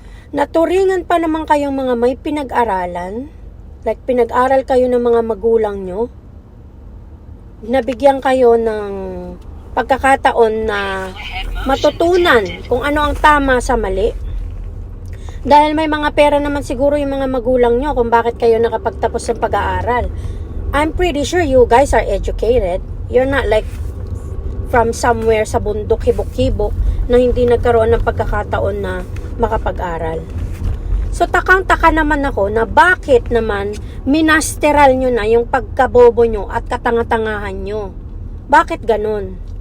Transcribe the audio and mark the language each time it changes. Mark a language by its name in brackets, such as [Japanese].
[Filipino] Naturingan pa naman kayong mga may pinag-aralan, like pinag-aral kayo ng mga magulang nyo, nabigyan kayo ng pagkakataon na matutunan kung ano ang tama sa mali. Dahil may mga pera naman siguro yung mga magulang nyo kung bakit kayo nakapagtapos ng pag-aaral. [English] I'm pretty sure you guys are educated. You're not like from somewhere [Filipino] sa bundok, hibok-hibok na hindi nagkaroon ng pagkakataon na makapag-aral. So takang-taka naman ako na bakit naman minasteral nyo na yung pagkabobo nyo at katanga-tangahan nyo. Bakit ganun?